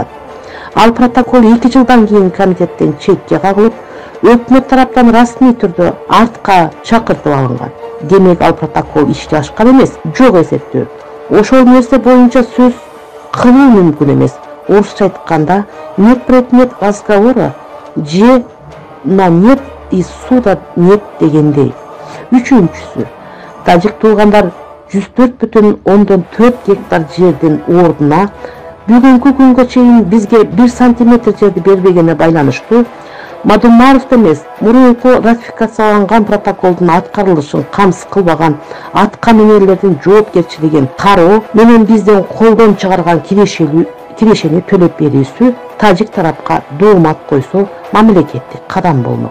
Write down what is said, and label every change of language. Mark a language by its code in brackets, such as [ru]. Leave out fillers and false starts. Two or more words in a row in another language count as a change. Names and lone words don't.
[ky] Ал протокол 2 жылдан кийин комитеттен четке кагылып, өкмөт тараптан расмий түрдө артка чакыртып алынган. Демек, ал протокол ишке ашкан эмес, жок эсептөө. Ошол нерсе боюнча сөз кылуу мүмкүн эмес. Орусча айтканда, [ru] нет предмет разговора же на нет и суда нет дегендей. [ky] Үчүнчүсү, тажик туугандар 104,4 гектар жердин ордуна бүгүнкү күнгө чейин бизге 1 сантиметр жерди бербегенине байланыштуу Мадумаров эмес, мурунку ратификацияланган протоколдун аткарылышын камсыз кылбаган атка минерлердин жоопкерчилигин кароо менен бизден колдон чыгарган кирешени төлөп берүүсү тажик тарапка доомат койсо мамлекеттик кадам болмок.